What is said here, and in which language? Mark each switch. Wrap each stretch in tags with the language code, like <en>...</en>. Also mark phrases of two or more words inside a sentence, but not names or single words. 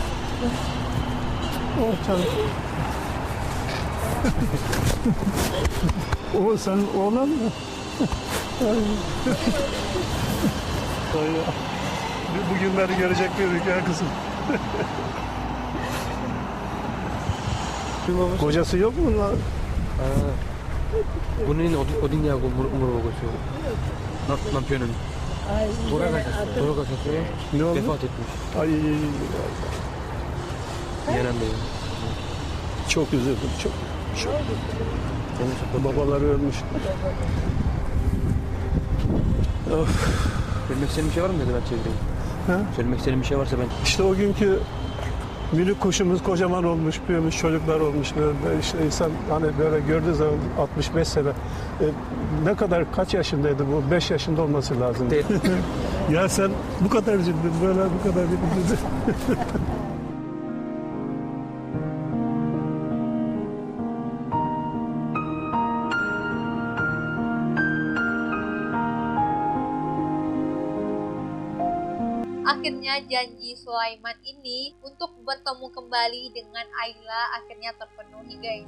<tr>Oh canım. O senin oğlan mı? Ay ya. Bugünleri görecek miydik ya kızım? Kocası yok mu lan?</tr> <ko>본인은 어디냐고 물어보고 있어요. 남편은 돌아가셨어요?</ko> <tr>Ne oldu? vefat etmiş. Ay</tr> <ko>미안한데요.</ko> <tr>çok üzüldüm çok. Babaları ölmüş. Of. Söylemek istediğin bir şey var mı dedi ben çevireyim. Ha? Söylemek istediğin bir şey varsa ben... İşte o günkü minik kuşumuz kocaman olmuş, büyümüş, çocuklar olmuş. Böyle işte insan hani böyle gördüğü zaman 65 sene. Ne kadar, kaç yaşındaydı bu? 5 yaşında olması lazım. Değil. Ya sen bu kadar üzüldün, böyle bu kadar üzüldün.</tr> <id>Akhirnya janji Sulaiman ini untuk bertemu kembali dengan Ayla akhirnya terpenuhi guys.</id>